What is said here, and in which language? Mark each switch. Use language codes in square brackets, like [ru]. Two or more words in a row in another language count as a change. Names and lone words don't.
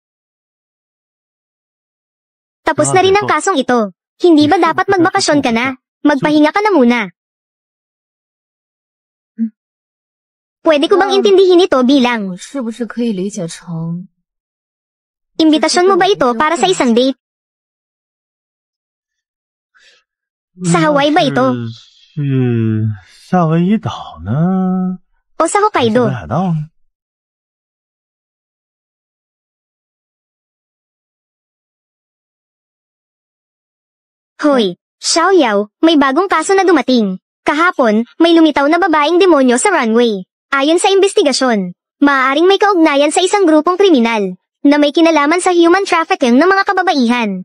[tl] Tapos na rin ang kasong ito. Hindi ba dapat magbakasyon ka na? magpahinga ka na muna. Pwede ko bang intindihin ito bilang [zh] 我是不是可以理解成 [tl] imbitasyon mo ba ito para sa isang date? Sa Hawaii ba ito? [zh] 是夏威夷岛呢？ [tl] O sa [zh] 还是 Hokkaido? 北海道呢？ [tl] Hoy, Xiaoyao, may bagong kaso na dumating. Kahapon, may lumitaw na babaeng demonyo sa runway. Ayon sa investigasyon, maaaring may kaugnayan sa isang grupong kriminal na may kinalaman sa [en] human trafficking [tl] ng mga kababaihan.